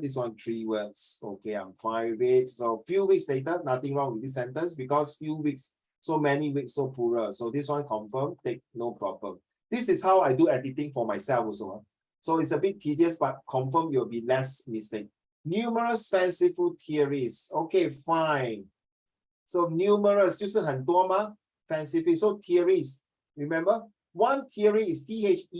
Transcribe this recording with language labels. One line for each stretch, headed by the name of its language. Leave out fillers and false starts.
English: This one 3 words. Okay, I'm fine with it. So few weeks later, nothing wrong with this sentence because few weeks, so many weeks, so plural. So this one confirm. Take no problem. This is how I do editing for myself also. So it's a bit tedious, but confirm you'll be less mistake. Numerous fanciful theories. Okay, fine.
Chinese: So numerous 就是很多吗?
English: Fanciful. So theories. Remember, one theory is theory.